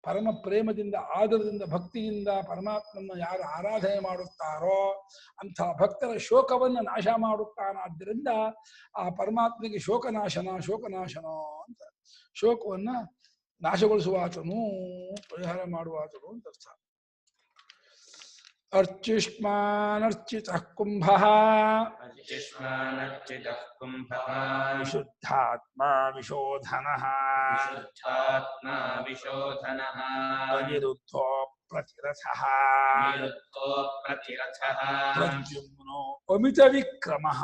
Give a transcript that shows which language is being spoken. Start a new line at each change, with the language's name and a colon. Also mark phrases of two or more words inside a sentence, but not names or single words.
Kannada: ಪರಮ ಪ್ರೇಮದಿಂದ ಆದರದಿಂದ ಭಕ್ತಿಯಿಂದ ಪರಮಾತ್ಮನ ಯಾರು ಆರಾಧನೆ ಮಾಡುತ್ತಾರೋ ಅಂಥ ಭಕ್ತರ ಶೋಕವನ್ನು ನಾಶ ಮಾಡುತ್ತಾನಾದ್ದರಿಂದ ಆ ಪರಮಾತ್ಮನಿಗೆ ಶೋಕನಾಶನ ಅಂತ ಶೋಕವನ್ನ ನಾಶಗೊಳಿಸುವಾತನು ಪರಿಹಾರ ಮಾಡುವಾತನು ಅಂತ ಅರ್ಥ.
Sanskrit: ಅರ್ಚಿಷ್ಮಾನರ್ಚಿತಃ ಕುಂಭಃ अर्चिष्मानर्चितः कुम्भः ವಿಶುದ್ಧಾತ್ಮ ವಿಶೋಧನಃ विशुद्धात्मा विशोधनः ಅನಿರುದ್ಧೋ ಪ್ರತಿರಥಃ निरुद्धो प्रतिरथः ಪ್ರದ್ಯುಮ್ನೋ ಅಮಿತ ವಿಕ್ರಮಃ